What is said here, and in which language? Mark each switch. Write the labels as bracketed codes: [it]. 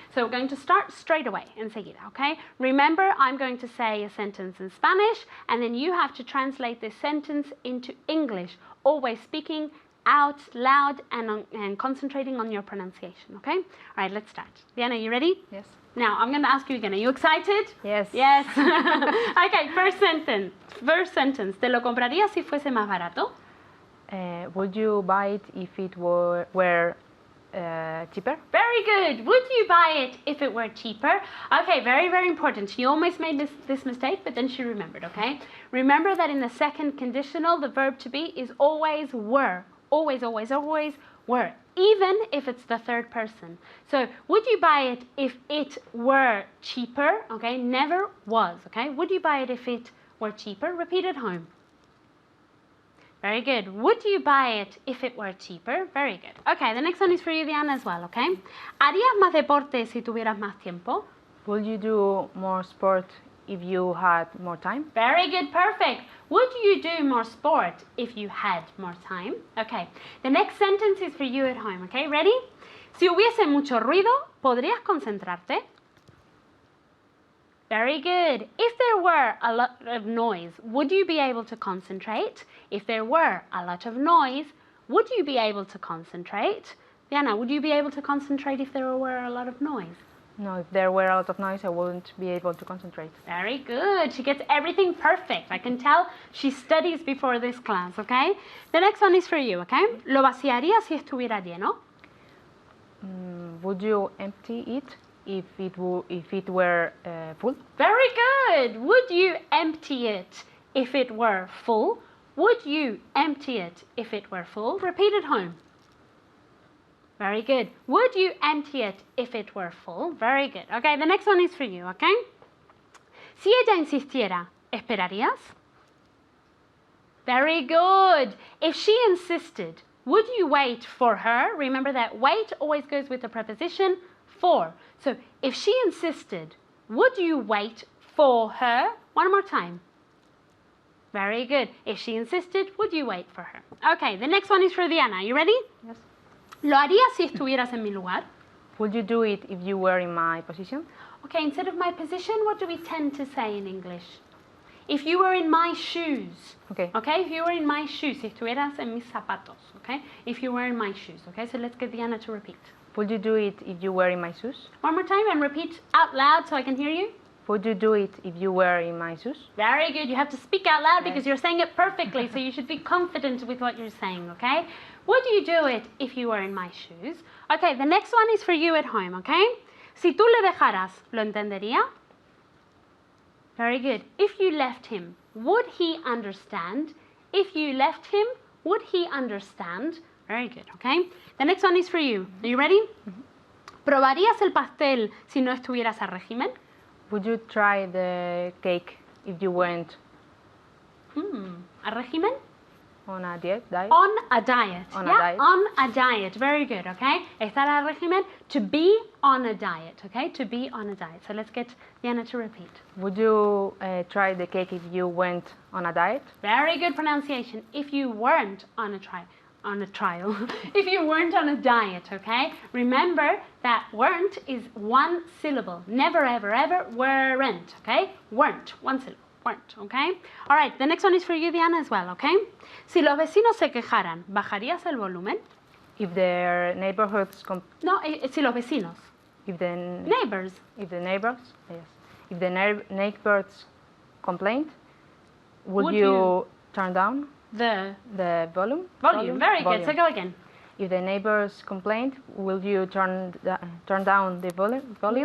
[en] So we're going to start straight away, enseguida, okay? Remember, I'm going to say a sentence in Spanish and then you have to translate this sentence into English, always speaking out loud and concentrating on your pronunciation, okay? All right, let's start. Diana, you ready? Yes. Now, I'm going to ask you again. Are you excited? Yes. Yes. Okay, first sentence. First sentence. [es] ¿Te lo comprarías si fuese más barato? [en] Would you buy it if it were cheaper? Very good. Would you buy it if it were cheaper? Okay, very, very important. She almost made this mistake, but then she remembered, okay? Remember that in the second conditional, the verb to be is always were. Always, always, always were. Even if it's the third person. So, would you buy it if it were cheaper? Okay, never was, okay? Would you buy it if it were cheaper? Repeat at home. Very good. Would you buy it if it were cheaper? Very good. Okay, the next one is for you, Diana, as well, okay? [es] ¿Harías más deporte si tuvieras más tiempo? [en] Would you do more sport if you had more time? Very good, perfect. Would you do more sport if you had more time? Okay, the next sentence is for you at home, okay? Ready? [es] Si hubiese mucho ruido, ¿podrías concentrarte? [en] Very good. If there were a lot of noise, would you be able to concentrate? If there were a lot of noise, would you be able to concentrate? Diana, would you be able to concentrate if there were a lot of noise? No, if there were a lot of noise, I wouldn't be able to concentrate. Very good. She gets everything perfect. I can tell she studies before this class, okay? The next one is for you, okay? [es] ¿Lo vaciaría si estuviera lleno? [en] Would you empty it if it were full? Very good. Would you empty it if it were full? Would you empty it if it were full? Repeat at home. Very good. Would you empty it if it were full? Very good. Okay, the next one is for you, okay? [es] Si ella insistiera, ¿esperarías? [en] Very good. If she insisted, would you wait for her? Remember that wait always goes with the preposition for. So if she insisted, would you wait for her? One more time. Very good. If she insisted, would you wait for her? Okay, the next one is for Diana. You ready? Yes. [es] ¿Lo harías si estuvieras en mi lugar? [en] Would you do it if you were in my position? Okay, instead of my position, what do we tend to say in English? If you were in my shoes. Okay. Okay, if you were in my shoes, [es] si estuvieras en mis zapatos. [en] Okay, if you were in my shoes. Okay, so let's get Diana to repeat. Would you do it if you were in my shoes? One more time and repeat out loud so I can hear you. Would you do it if you were in my shoes? Very good. You have to speak out loud because you're saying it perfectly, so you should be confident with what you're saying, okay? Would you do it if you were in my shoes? Okay, the next one is for you at home, okay? [es] Si tú le dejaras, ¿lo entendería? [en] Very good. If you left him, would he understand? If you left him, would he understand? Very good, okay? The next one is for you. Are you ready? [es] ¿Probarías el pastel si no estuvieras a régimen? [en] Would you try the cake if you went [es] ¿A régimen? [en] on a diet? On a diet. On a Yeah, diet. on a diet. Very good, okay? [es] Estar a régimen, [en] to be on a diet, okay? To be on a diet. So let's get Diana to repeat. Would you try the cake if you went on a diet? Very good pronunciation. If you weren't on a trial. If you weren't on a diet, okay? Remember that weren't is one syllable. Never, ever, ever, weren't, okay? Weren't, one syllable. Weren't, okay? All right, the next one is for you, Diana, as well, okay? [es] Si los vecinos se quejaran, ¿bajarías el volumen? [en] If their neighborhoods [es] No, si los vecinos. [en] if the Neighbors. if the neighbors yes if the neighbors complained, would you turn down The the volume? Very good. So go again. If the neighbors complained, will you turn down the volume?